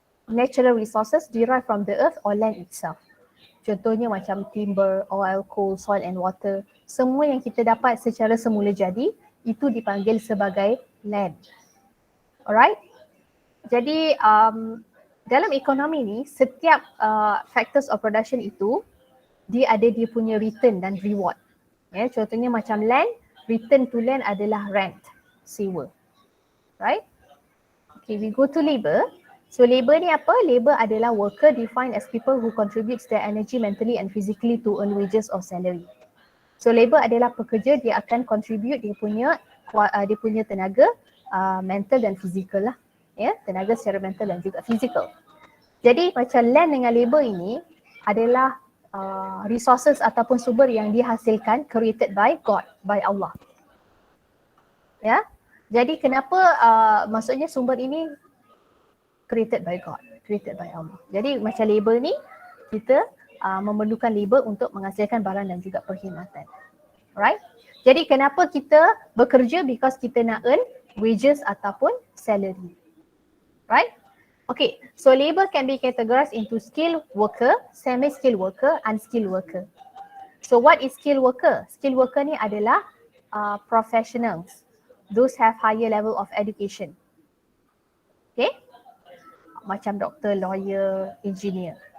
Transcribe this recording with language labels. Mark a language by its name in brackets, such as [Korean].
[English] Natural resources derived from the earth or land itself. [Malay] Contohnya macam [English] timber, oil, coal, soil and water. [Malay] Semua yang kita dapat secara semula jadi, itu dipanggil sebagai land. Alright? Jadi dalam ekonomi ni, setiap [English] factors of production [Malay] itu, dia ada dia punya return dan reward. Contohnya macam land, return to land adalah rent, sewa. Right? [English] Okay, we go to labor. So labor ni apa? Labor [Malay] adalah [English] worker defined as people who contributes their energy mentally and physically to earn wages or salary. [Malay] So labor adalah pekerja, dia akan contribute dia punya tenaga mental dan fizikal lah. Tenaga secara mental dan juga fizikal. Jadi macam land dengan labor ini adalah resources ataupun sumber yang dihasilkan [English] created by God, by Allah. [Malay] Jadi kenapa maksudnya sumber ini [English] created by God, created by Allah. [Malay] Jadi macam labor ni kita memerlukan labor untuk menghasilkan barang dan juga perkhidmatan. Alright? Jadi kenapa kita bekerja? Because kita nak [English] earn wages [Malay] ataupun salary. Right? [English] Okay, so labor can be categorized into skilled worker, semi-skilled worker, unskilled worker. So what is skilled worker? Skilled worker [Malay] ni adalah [English] professionals. Those have higher level of education. Okay, [Malay] macam doktor, [English] lawyer, engineer.